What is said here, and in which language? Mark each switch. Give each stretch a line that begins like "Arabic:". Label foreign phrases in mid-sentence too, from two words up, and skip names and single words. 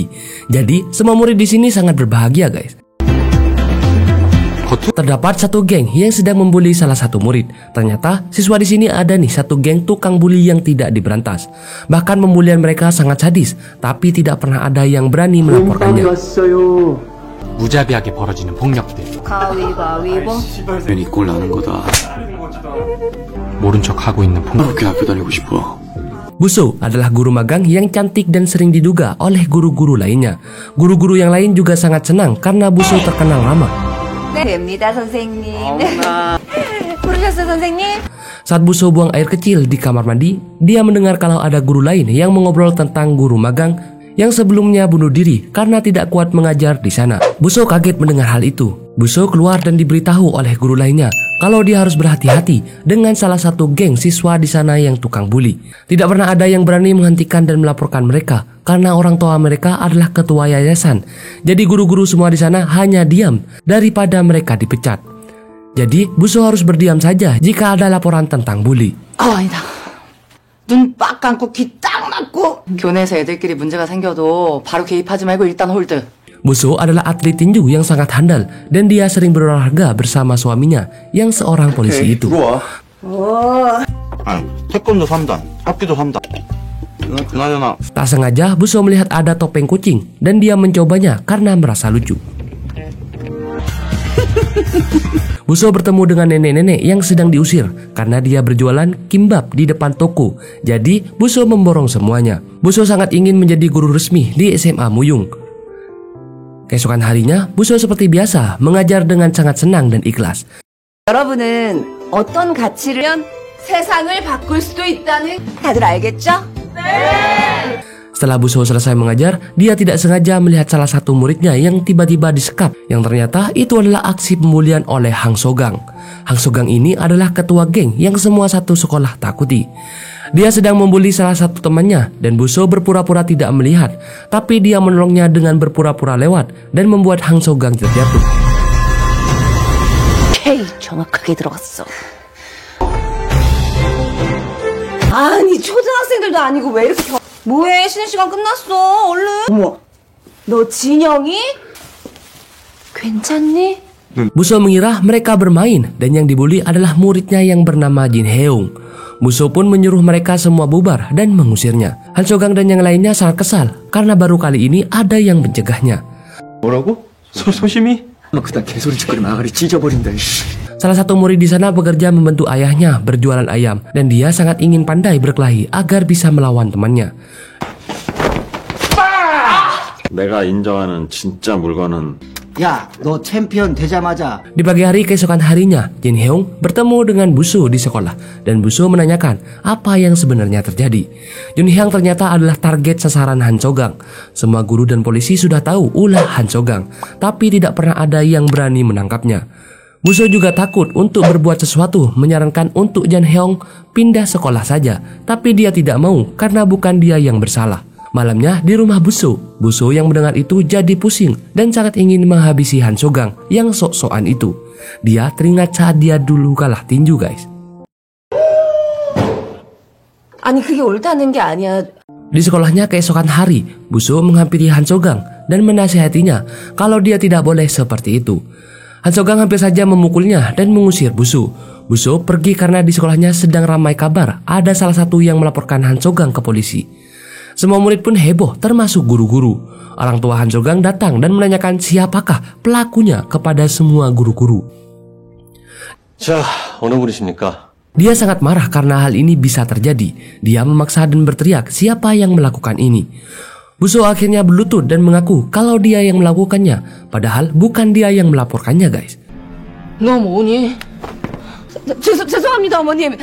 Indonesian: Jadi, semua murid di sini sangat berbahagia, guys. Terdapat satu geng yang sedang membuli salah satu murid. Ternyata, siswa di sini ada nih satu geng tukang bully yang tidak diberantas. Bahkan pembulian mereka sangat sadis, tapi tidak pernah ada yang berani melaporkannya.
Korean: 무자비하게 벌어지는 폭력들. 가위바위보. 괜히 꼴 나는 거다. 모른 척 하고 있는 폭력. 그렇게 학교 다니고 싶어.
Indonesian: Buso adalah guru magang yang cantik dan sering diduga oleh guru-guru lainnya. Guru-guru yang lain juga sangat senang karena Buso terkenal ramah.
Korean: 네, 됩니다, 선생님. 부르셨어요, 선생님?
Indonesian: Saat Buso buang air kecil di kamar mandi, dia mendengar kalau ada guru lain yang mengobrol tentang guru magang yang sebelumnya bunuh diri karena tidak kuat mengajar di sana. Buso kaget mendengar hal itu. Buso keluar dan diberitahu oleh guru lainnya kalau dia harus berhati-hati dengan salah satu geng siswa di sana yang tukang bully. Tidak pernah ada yang berani menghentikan dan melaporkan mereka karena orang tua mereka adalah ketua yayasan. Jadi guru-guru semua di sana hanya diam daripada mereka dipecat. Jadi Buso harus berdiam saja jika ada laporan tentang bully.
Korean: 아니다. 눈 빡 감고 귀 딱 막고 교내에서 애들끼리 문제가 생겨도 바로 개입하지 말고 일단 홀드.
Indonesian: Buso adalah atlet tinju yang sangat handal dan dia sering berolahraga bersama suaminya yang seorang polisi itu.
Korean: 태권도 3단, 합기도 3단. 그나저나
Indonesian: Tak sengaja Buso melihat ada topeng kucing dan dia mencobanya karena merasa lucu. Buso bertemu dengan nenek-nenek yang sedang diusir karena dia berjualan kimbap di depan toko. Jadi Buso memborong semuanya. Buso sangat ingin menjadi guru resmi di SMA Muyung. Keesokan harinya, Buso seperti biasa mengajar dengan sangat senang dan ikhlas.
Korean: 여러분은 어떤 가치를 세상을 바꿀 수도 있다는 다들 알겠죠?
Indonesian: Setelah Buso selesai mengajar, dia tidak sengaja melihat salah satu muridnya yang tiba-tiba disekap, yang ternyata itu adalah aksi pembulian oleh Hang Sogang. Hang Sogang ini adalah ketua geng yang semua satu sekolah takuti. Dia sedang membuli salah satu temannya dan Buso berpura-pura tidak melihat, tapi dia menolongnya dengan berpura-pura lewat dan membuat Hang Sogang terjatuh.
Korean: K 정확하게 들어갔어. 아니 초등학생들도 아니고 왜 이렇게 뭐해? 쉬는 시간 끝났어. 얼른. 어머, 너 진영이? 괜찮니?
Indonesian: Buso mengira mereka bermain dan yang dibully adalah muridnya yang bernama Jin Heung. Buso pun menyuruh mereka semua bubar dan mengusirnya. Han Sogang dan yang lainnya sangat kesal karena baru kali ini ada yang mencegahnya.
Korean: 뭐라고? 소심이? 그딴 개소리 짓거리면 아가리 찢어버린다.
Indonesian: Salah satu murid di sana bekerja membantu ayahnya berjualan ayam dan dia sangat ingin pandai berkelahi agar bisa melawan temannya.
Korean: 내가 인정하는 진짜 물건은 야, 너 챔피언 되자마자
Indonesian: Di pagi hari keesokan harinya, Jin Heung bertemu dengan Buso di sekolah dan Buso menanyakan apa yang sebenarnya terjadi. Jun Hyang ternyata adalah target sasaran Han Chogang. Semua guru dan polisi sudah tahu ulah Han Chogang, tapi tidak pernah ada yang berani menangkapnya. Buso juga takut untuk berbuat sesuatu, menyarankan untuk Jin Heung pindah sekolah saja, tapi dia tidak mau karena bukan dia yang bersalah. Malamnya di rumah Buso yang mendengar itu jadi pusing dan sangat ingin menghabisi Han Chogang yang sok-sokan itu. Dia teringat saat dia dulu kalah tinju, guys.
Korean: 아니 그게 옳다는 게 아니야.
Indonesian: Di sekolahnya keesokan hari, Buso menghampiri Han Chogang dan menasihatinya kalau dia tidak boleh seperti itu. Han Chogang hampir saja memukulnya dan mengusir Buso. Buso pergi karena di sekolahnya sedang ramai kabar ada salah satu yang melaporkan Han Chogang ke polisi. Semua murid pun heboh, termasuk guru-guru. Orang tua Han Chogang datang dan menanyakan siapakah pelakunya kepada semua guru-guru.
Korean: 자, 어느 분이십니까?
Indonesian: Dia sangat marah karena hal ini bisa terjadi. Dia memaksa dan berteriak siapa yang melakukan ini. Buso akhirnya berlutut dan mengaku kalau dia yang melakukannya, padahal bukan dia yang melaporkannya, guys.
Korean: 너 뭐니? 죄송합니다 어머님.